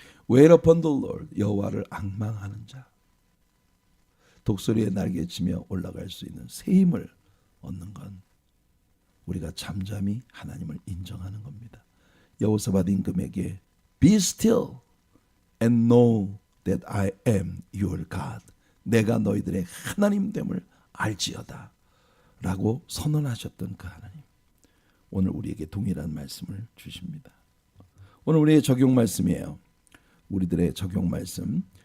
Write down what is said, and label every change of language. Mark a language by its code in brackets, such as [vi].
[en] Wait upon the Lord. [ko] 여호와를 앙망하는 자. 독수리에 날개치며 올라갈 수 있는 새 힘을 얻는 건 우리가 잠잠히 하나님을 인정하는 겁니다. 여호사밧 임금에게 [en] Be still and know that I am your God. [ko] 내가 너희들의 하나님됨을 알지어다 라고 선언하셨던 그 하나님, 오늘 우리에게 동일한 말씀을 주십니다. 오늘 우리의 적용 말씀이에요. 우리들의 적용 말씀.